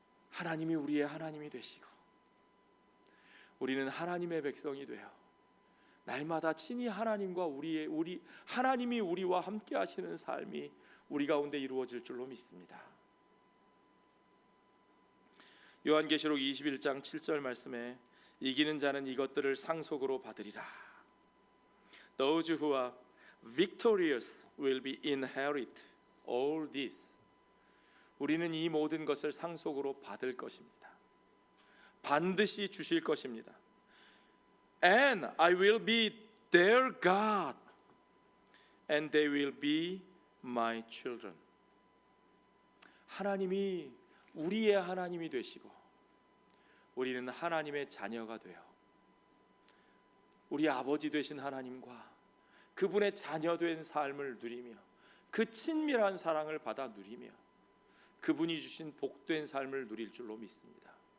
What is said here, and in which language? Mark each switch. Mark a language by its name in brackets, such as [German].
[Korean] 하나님이 우리의 하나님이 되시고 우리는 하나님의 백성이 되어 날마다 친히 하나님과 하나님이 우리와 함께 하시는 삶이 우리 가운데 이루어질 줄로 믿습니다. 요한계시록 21장 7절 말씀에 이기는 자는 이것들을 상속으로 받으리라. [English] Those who are victorious will be inherit all this. [Korean] 우리는 이 모든 것을 상속으로 받을 것입니다. 반드시 주실 것입니다. [English] And I will be their God, and they will be my children. [Korean] 하나님이 우리의 하나님이 되시고 우리는 하나님의 자녀가 되어 우리 아버지 되신 하나님과 그분의 자녀된 삶을 누리며 그 친밀한 사랑을 받아 누리며 그분이 주신 복된 삶을 누릴 줄로 믿습니다.